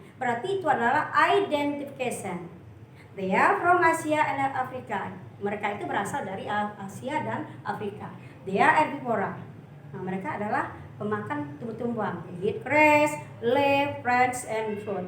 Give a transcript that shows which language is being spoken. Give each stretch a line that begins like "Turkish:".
Indonesian: Berarti itu adalah identification.
English: They are from Asia and Africa.
Indonesian: Mereka itu berasal dari Asia dan Afrika.
English: They are herbivora.
Indonesian: Mereka adalah pemakan tumbuh-tumbuhan.
English: They eat grass, leaf, fruits, and fruit.